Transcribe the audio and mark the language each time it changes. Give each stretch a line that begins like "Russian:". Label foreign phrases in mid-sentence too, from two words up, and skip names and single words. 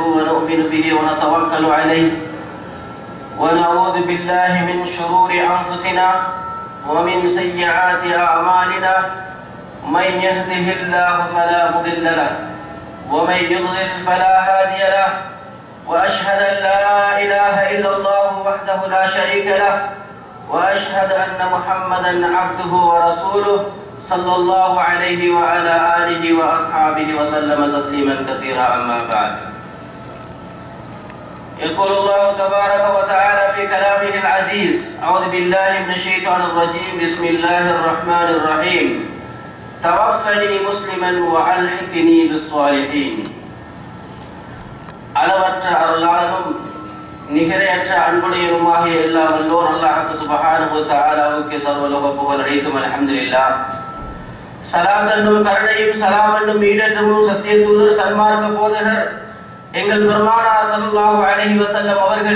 Arabic: ونؤمن به ونتوكل عليه ونعوذ بالله من شرور أنفسنا ومن سيئات أعمالنا من يهده الله فلا مضل له ومن يضلل فلا هادي له وأشهد أن لا إله إلا الله وحده لا شريك له وأشهد أن محمدا عبده ورسوله صلى الله عليه وعلى آله وأصحابه وسلم تسليما كثيرا أما بعد يقول الله تبارك وتعالى في كلامه العزيز أعوذ بالله من الشيطان الرجيم بسم الله الرحمن الرحيم توفني مسلما وألحقني بالصالحين
Tamil: அளவற்ற அருளாளனும் நிகரையற்ற அன்புடையனுமாகிய எல்லா வல்லோர்
Arabic: الله سبحانه و
Tamil: தஆலாவுக்கு சர்வலோக புகழ் அனைத்தும் அல்ஹம்துலில்லாஹ் சலாம் என்னும் கருணையும் சலாம் என்னும் ஈடேற்றமும் சத்திய தூதர் சன்மார்க்க போதகர் எங்கள் பெருமானார்
Arabic: صلى الله عليه وسلم
Tamil: அவர்கள்